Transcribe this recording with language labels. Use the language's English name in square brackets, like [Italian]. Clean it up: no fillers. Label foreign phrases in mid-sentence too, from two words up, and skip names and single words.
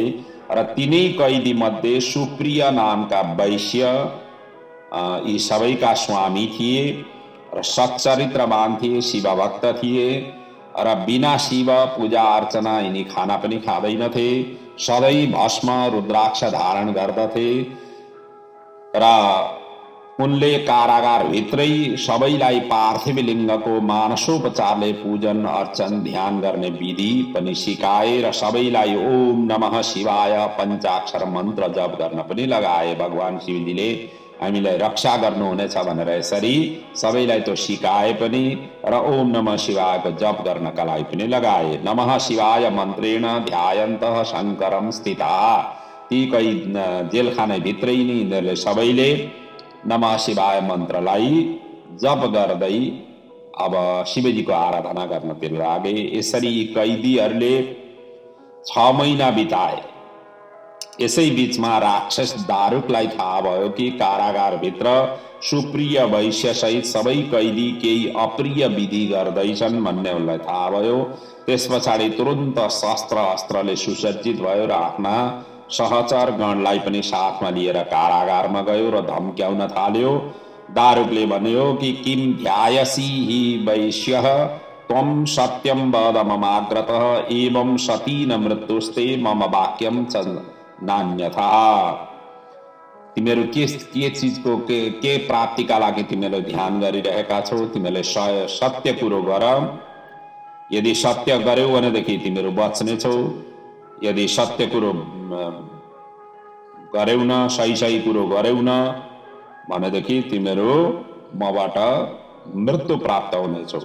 [Nepali] र तिनै कैदी मध्ये सुप्रिय नामका वैश्य यी सबैका स्वामी थिए र सच्चरित्रवान थिए, शिवभक्त थिए र बिना शिव पूजा अर्चना यिनी खाना पनि खाँदैनथे। सधैँ भस्म रुद्राक्ष धारण गर्दथे र उनले कारागारभित्रै सबैलाई पार्थिव लिङ्गको मानसोपचारले पूजन अर्चन ध्यान गर्ने विधि पनि सिकाए र सबैलाई [Sanskrit] ओम नमः शिवाय [Nepali] पञ्चाक्षर मन्त्र जप गर्न पनि लगाए। भगवान शिवजीले हामीलाई रक्षा गर्नुहुनेछ भनेर यसरी सबैलाई त्यो सिकाए पनि र [Sanskrit] ओम नमः शिवायको [Nepali] जप गर्नका लागि पनि लगाए। [Sanskrit] नमः शिवाय मन्त्रेण ध्यायन्तः शङ्करं स्थिता। [Nepali] ती कही जेलखानाभित्रै नै यिनीहरूले सबैले [Sanskrit] नमः शिवाय [Nepali] मन्त्रलाई जप गर्दै अब शिवजीको आराधना गर्नतिर लागे। यसरी कैदीहरूले 6 महिना बिताए। यसै बीचमा राक्षस दारुकलाई थाहा भयो कि कारागारभित्र सुप्रिय वैश्य सहित सबै कैदी केही अप्रिय विधि गर्दैछन् भन्ने उनलाई थाहा भयो। त्यस पछाडि तुरुन्त शस्त्र अस्त्रले सुसज्जित भयो र आफ्ना सहचर गणलाई पनि साथमा लिएर कारागारमा गयो र धम्क्याउन थाल्यो। दारुकले भन्यो कि [Sanskrit] किम ध्यायसी हि वैश्यः त्वं सत्यं वद ममाग्रतः एवं सती न मृत्युस्ते मम वाक्यम च नान्यथा। [Nepali] तिमीहरू के चिजको के प्राप्तिका लागि तिमीहरूले ध्यान गरिरहेका छौ? तिमीहरूले सत्य कुरो गर। यदि सत्य गर्यौ भनेदेखि तिमीहरू बच्नेछौ। यदि सत्य कुरो गर्यौ न, सही कुरो गर्यौ न भनेदेखि तिमीहरू मबाट मृत्यु प्राप्त हुनेछौ।